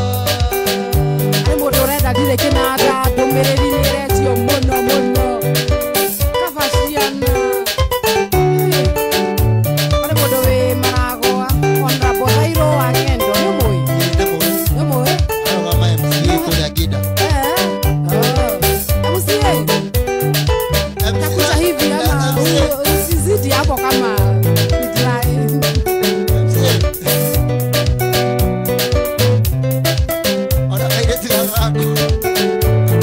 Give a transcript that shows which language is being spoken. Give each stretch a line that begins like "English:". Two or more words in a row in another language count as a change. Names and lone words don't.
Kikuyu: Nĩ mũndũ ũrenda ndirĩ kĩnanda ndũmĩrĩri nĩĩretio mũno mũno. Kaba ciana. Nĩ mũndũ wĩ Maragwa. Honorable Thairũ wa Ng'endo. Nĩũmũĩ? Nĩũmũĩ? arũgama MCA kũrĩa Ngida MCA.
Swahili: Takuja hivi ama usizidi hapo kama
Kikuyu: ona kairĩtu gaka